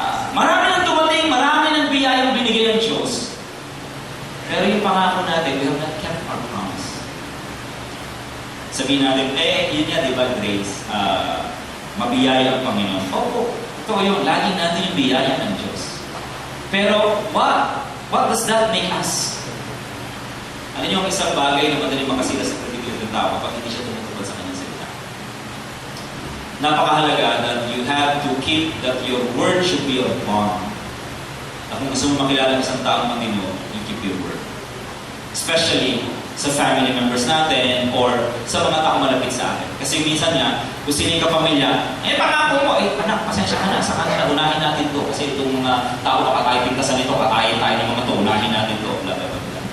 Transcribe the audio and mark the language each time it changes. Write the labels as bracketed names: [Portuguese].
[Filipino] Marami nang dumating, marami nang biyayang binigay ng Diyos. Pero yung pangako natin, [English] we have not kept our promise. [Filipino] Sabihin natin, yun nga, di ba, grace? Mabiyaya ang Panginoon. Oo, ito yun, lagi natin yung biyaya ng Diyos. [English] Pero, what does that make us? [Filipino] Ano yung isang bagay na madaling makasila sa kredibilidad ng tao kapag hindi siya tumutupad sa kanyang salita? Napakahalaga [English] that you have to keep that your word should be your bond. [Filipino] At kung gusto mo makilala ng isang taong matino, [English] you keep your word. [Filipino] Especially sa family members natin or sa mga taong malapit sa atin. Kasi minsan nga, kung sino yung kapamilya, pangako mo, anak, pasensya ka na, sa kanila, unahin natin to. Kasi itong mga tao nakatayo pintasan nito, katayin tayo ng mga to, unahin natin to, bla bla bla.